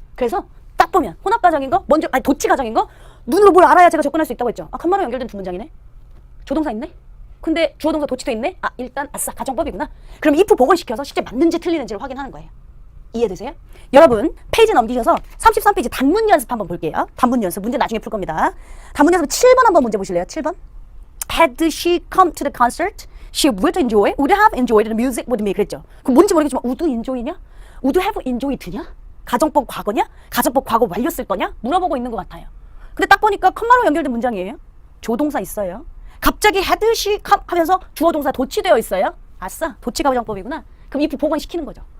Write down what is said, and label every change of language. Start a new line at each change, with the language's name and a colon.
Korean: 그래서 딱 보면 혼합가정인 거 먼저 도치가정인 거 눈으로 뭘 알아야 제가 접근할 수 있다고 했죠. 컴마로 연결된 2문장이네. 조동사 있네. 근데 주어 동사 도치도 있네. 일단 아싸 가정법이구나. 그럼 if 복원시켜서 실제 맞는지 틀리는지를 확인하는 거예요. 이해되세요? 여러분 페이지 넘기셔서 33페이지 단문 연습 한번 볼게요. 단문 연습 문제 나중에 풀 겁니다. 단문 연습 7번 한번 문제 보실래요? 7번.
English: Had she come to the concert, she would have enjoyed the music with me
Korean: 그랬죠. 그럼 뭔지 모르겠지만 would enjoy냐? would have enjoyed냐? 가정법 과거냐? 가정법 과거 완료 쓸 거냐? 물어보고 있는 것 같아요. 근데 딱 보니까 컴마로 연결된 문장이에요. 조동사 있어요. 갑자기
English: had she come
Korean: 하면서 주어 동사 도치되어 있어요. 아싸 도치 가정법이구나. 그럼 if 복원시키는 거죠.